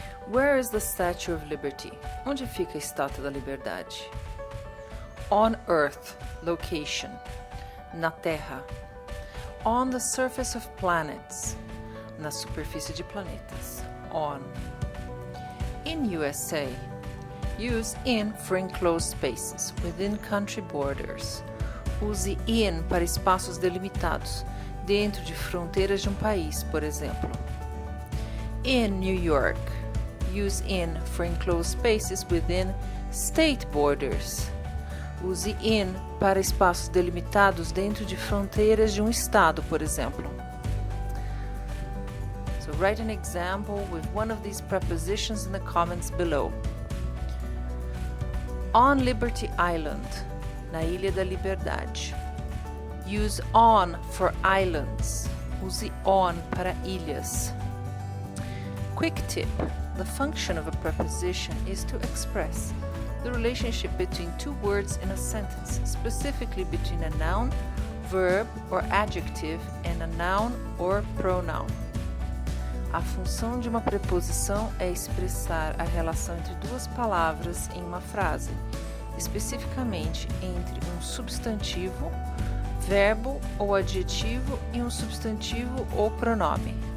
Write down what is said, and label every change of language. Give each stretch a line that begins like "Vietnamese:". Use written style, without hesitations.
English: Where is the Statue of Liberty?
Portuguese: Onde fica a Estátua da Liberdade?
English: On Earth, location.
Portuguese: Na Terra.
English: On the surface of planets.
Portuguese: Na superfície de planetas.
English: On. In USA, use in for enclosed spaces within country borders.
Portuguese: Use in para espaços delimitados dentro de fronteiras de um país, por exemplo.
English: In New York, use in for enclosed spaces within state borders.
Portuguese: Use in para espaços delimitados dentro de fronteiras de um estado, por exemplo.
English: So write an example with one of these prepositions in the comments below. On Liberty Island,
Portuguese: na Ilha da Liberdade.
English: Use on for islands.
Portuguese: Use on para ilhas.
English: Quick tip: the function of a preposition is to express the relationship between two words in a sentence, specifically between a noun, verb, or adjective and a noun or pronoun.
Portuguese: A função de uma preposição é expressar a relação entre duas palavras em uma frase, especificamente entre um substantivo, verbo ou adjetivo e um substantivo ou pronome.